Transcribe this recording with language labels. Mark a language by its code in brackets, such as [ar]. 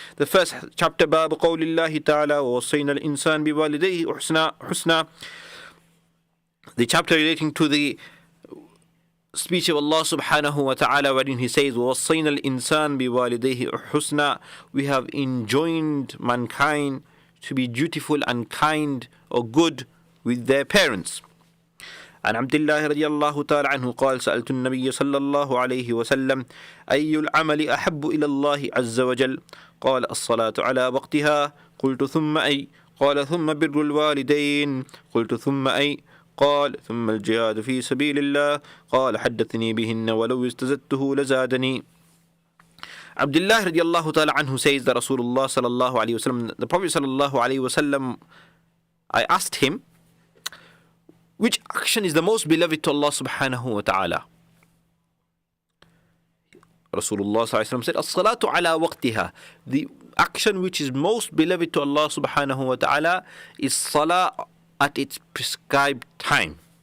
[en] The first chapter, Bab Qawlillahi ta'ala wa wassayna al-insan biwalidayhi husna, the chapter relating to the speech of Allah subhanahu wa ta'ala, wherein he says, [ar] وَوَصَّيْنَا الْإِنسَانَ بِوَالِدَيْهِ حُسْنًا, [en] we have enjoined mankind to be dutiful and kind or good with their parents. [ar] عن عبد الله رضي الله تعالى عنه قال سألت النبي صلى الله عليه وسلم أي العمل أحب إلى الله عز وجل قال الصلاة على وقتها قلت ثم أي قال ثم بر الوالدين قلت ثم أي قال ثم الجهاد في سبيل الله قال حدثني بهن ولو استزدته لزادني. [en] Abdullah radiallahu ta'ala anhu says that Rasulullah sallallahu alayhi wasallam, the Prophet sallallahu alayhi wasallam, I asked him, which action is the most beloved to Allah subhanahu wa ta'ala? Rasulullah sallallahu alayhi wasallam said, as-salatu ala waqtiha, the action which is most beloved to Allah subhanahu wa ta'ala is salah at its prescribed time.